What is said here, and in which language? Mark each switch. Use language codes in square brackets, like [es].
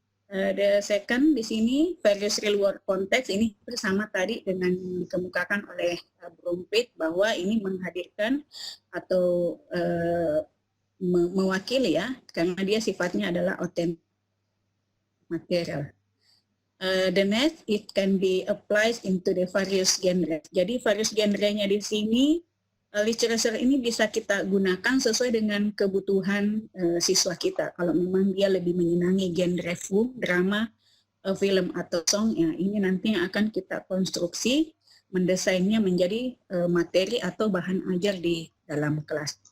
[en] The second [id] di sini [en] various real world context [id] ini bersama tadi dengan dikemukakan oleh Brumfield bahwa ini menghadirkan atau mewakili, ya, karena dia sifatnya adalah authentic material. [en] The next, it can be applied into the various genres. [id] Jadi various genrenya di sini literature ini bisa kita gunakan sesuai dengan kebutuhan siswa kita. Kalau memang dia lebih menyenangi genre film, drama, film atau song, ya ini nanti yang akan kita konstruksi, mendesainnya menjadi materi atau bahan ajar di dalam kelas.